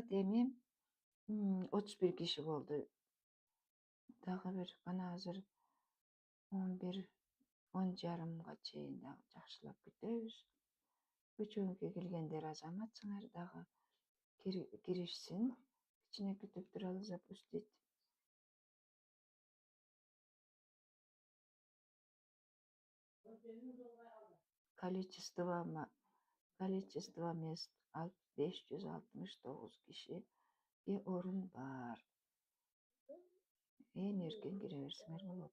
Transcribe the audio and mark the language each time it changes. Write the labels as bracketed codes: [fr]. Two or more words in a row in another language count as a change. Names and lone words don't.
[ky] Эми 31 киши болду. Дагы бир кана азыр 10:30га чейин дагы жакшылап күтөбүз. Көчөгүнкү келгендер азаматсыңар, дагы киришсин. Кичине күтүп туралы запустить. [ru] Количество мест [ky] 569 кишиге орун бар. Эркен кире берсеңер болот.